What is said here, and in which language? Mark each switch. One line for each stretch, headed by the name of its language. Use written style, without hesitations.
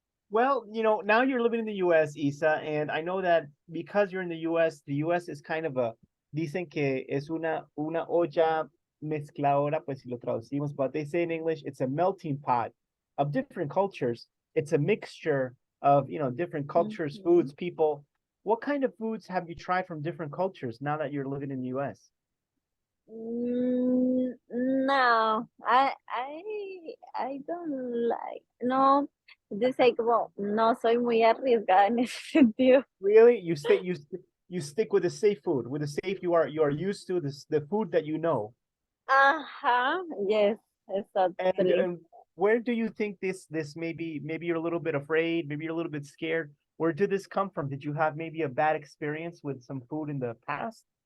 English: Well, now you're living in the US, Isa, and I know that because you're in the US is kind of
Spanish: dicen que es una olla mezcladora, pues si lo traducimos,
English: but they say in English, it's a melting pot of different cultures. It's a mixture of, different cultures, Mhm. foods, people. What kind of foods have you tried from different cultures now that you're living in the US?
Spanish: No,
English: I don't like,
Spanish: no, dice como, no soy muy arriesgada en ese sentido.
English: Really? You stick with the safe food, with the safe you are used to, the food that you know. Ajá, yes, And exactly. and where do you think this maybe you're a little bit afraid, maybe you're a little bit scared. Where did this come from? Did you have maybe a bad experience with some food in the past?